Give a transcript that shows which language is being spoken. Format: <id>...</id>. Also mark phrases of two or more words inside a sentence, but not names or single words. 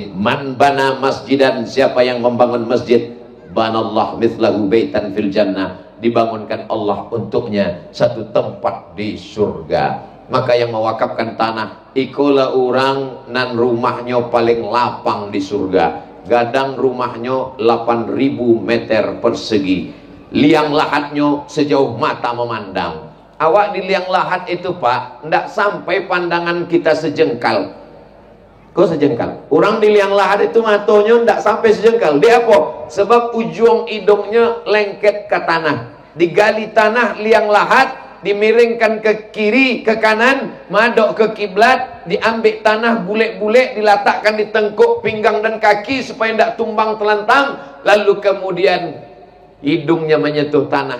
<ar>من بنى مسجدا,</ar> <id>siapa yang membangun masjid,</id> <ar>بنى الله مثله بيتا في الجنة,</ar> <id>dibangunkan Allah untuknya satu tempat di surga. Maka yang mewakafkan tanah,</id> <min>ikulah orang nan</min> <id>rumahnya paling lapang di surga.</id> <min>Gadang rumahnya 8.000 meter persegi, liang lahatnya sejauh mata memandang. Awak di liang lahat itu Pak, ndak sampai pandangan kita sejengkal.</min> <id>Kok sejengkal?</id> <min>Orang di liang lahat itu matonya ndak sampai sejengkal.</min> <id>Dia apa? Sebab ujung hidungnya lengket ke tanah. Digali tanah liang lahat, dimiringkan ke kiri, ke kanan, madok ke kiblat, diambil tanah bulet-bulet, diletakkan di tengkuk, pinggang dan kaki supaya ndak tumbang telentang, lalu kemudian hidungnya menyentuh tanah.</id>